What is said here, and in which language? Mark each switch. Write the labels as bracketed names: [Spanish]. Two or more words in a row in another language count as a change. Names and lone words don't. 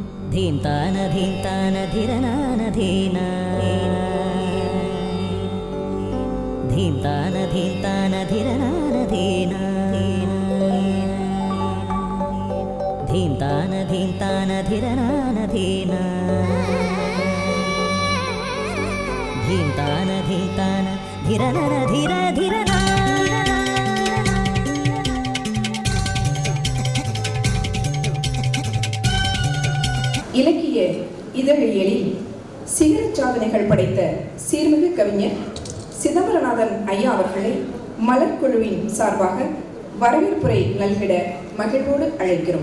[Tamil] धीम्तान धीम्तान धिरनान धीना धीम्तान धीम्तान धिरनान धीना धीम्तान धीम्तान धिरनान धीना धीम्तान धीम्तान धिरनन धिर धिरना இலக்கிய இதழியலில் சிகர சாதனைகள் படைத்த சீர்மிகு கவிஞர் சிதம்பரநாதன் ஐயா அவர்களை மலர்குழுவின் சார்பாக வரவேற்புரை நல்கிட மகிழ்வோடு அழைக்கிறோம்.